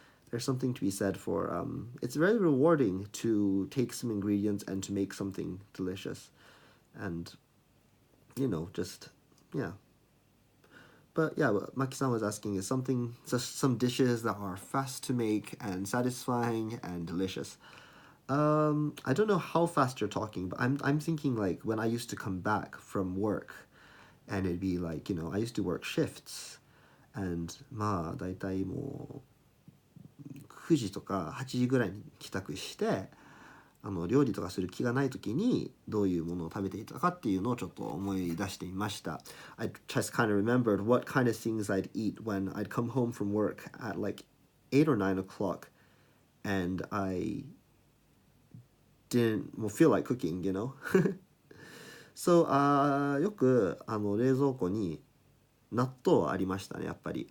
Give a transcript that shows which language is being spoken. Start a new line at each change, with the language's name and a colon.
English: There's something to be said for it's very rewarding to take some ingredients and to make something delicious, and just, yeah. But yeah, what Maki-san was asking is some dishes that are fast to make and satisfying and delicious. I don't know how fast you're talking, but I'm thinking like when I used to come back from work, and it'd be like, I used to work shifts, and
Japanese: まあだいたいもう9時とか8時ぐらいに帰宅して、料理とかする気がない時にどういうものを食べていたかっていうのをちょっと思い出してみました。
English: I just kind of remembered what kind of things I'd eat when I'd come home from work at like 8 or 9 o'clock, and I didn't feel like cooking, So,
Japanese: よく冷蔵庫に納豆ありましたね、やっぱり。